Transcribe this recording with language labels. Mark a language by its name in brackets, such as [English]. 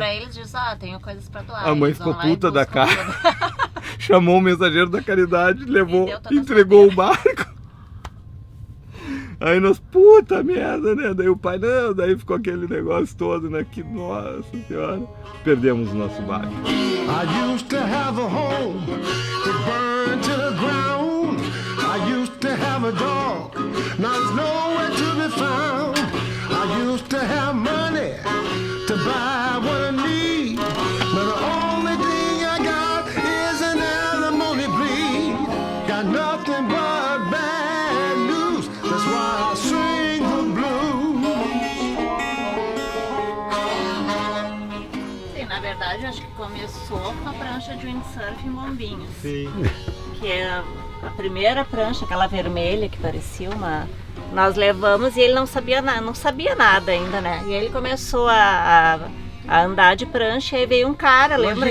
[Portuguese] pra eles e diz, tenho coisas pra doar. A mãe ficou puta da cara. Chamou o Mensageiro da Caridade, levou, entregou o barco. Aí nós, puta merda, né? Daí o pai, não, daí ficou aquele negócio todo, né? Que, nossa senhora, perdemos o nosso barco. [English] I used to have a home to burn to the ground. I used to have a dog, now there's nowhere to be found. I used to have money to buy what I need, but the only thing I got is an alimony plea. Got nothing but bad news, that's why I sing the blues. [Portuguese] Sim, na verdade, acho que começou com a prancha de windsurf em Bombinhas. Sim. que é a primeira prancha, aquela vermelha que parecia uma... Nós levamos e ele não sabia nada ainda, né? E aí ele começou a andar de prancha e aí veio um cara, lembra?